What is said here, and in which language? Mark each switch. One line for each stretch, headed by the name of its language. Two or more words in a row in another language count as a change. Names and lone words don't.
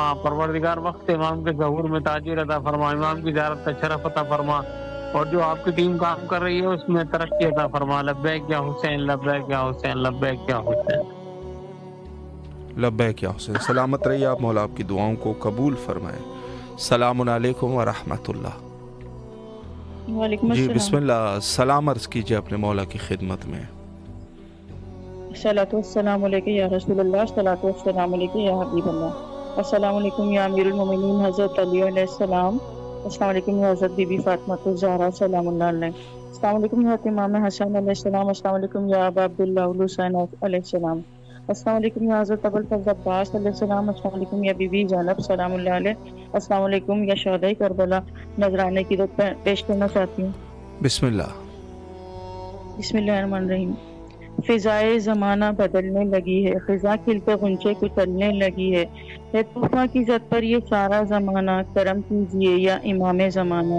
Hindi: परवरदिगार वक्त इमाम के ज़हूर में ताजीर अता फरमा। इमाम की ज़ियारत का शरफ अता फरमा और जो आपकी टीम काम कर रही है उसमें तरक्की अता फरमा।
Arabic: لبيك يا حسين، لبيك يا حسين، لبيك يا حسين. لبيك يا حسين.
Hindi: सलामत रहिए आप, मौला आपकी दुआओं को कबूल फरमाए।
Arabic: سلام عليكم ورحمة الله.
Hindi: जी बिस्मिल्लाह, सलाम अर्ज़ कीजिए अपने मौला की खिदमत में।
Arabic: الصلاة والسلام عليك يا رسول الله، الصلاة والسلام عليك يا حبيب الله، السلام عليكم يا أمير المؤمنين حضرة علي عليه السلام, السلام عليكم يا حضرة بيبي فاطمة الزهراء سلام الله عليها، السلام عليكم يا إمام حسن عليه السلام, السلام عليكم يا أبا عبد الله حسين عليه السلام, السلام عليكم يا حضرة أبو الفضل عباس عليه السلام, السلام عليكم يا بيبي زينب سلام الله عليها، السلام عليكم يا شهداء كربلاء.
Hindi: नजराने की रुत पेश करना चाहती हूँ। बिस्मिल्लाह। बिस्मिल्लाहिर्रहमानिर्रहीम। फिजाए ज़माना बदलने लगी है, खिजा खिलते गुंचे कुचलने लगी है तूफा की जद पर ये सारा ज़माना, करम कीजिए या इमाम ज़माना।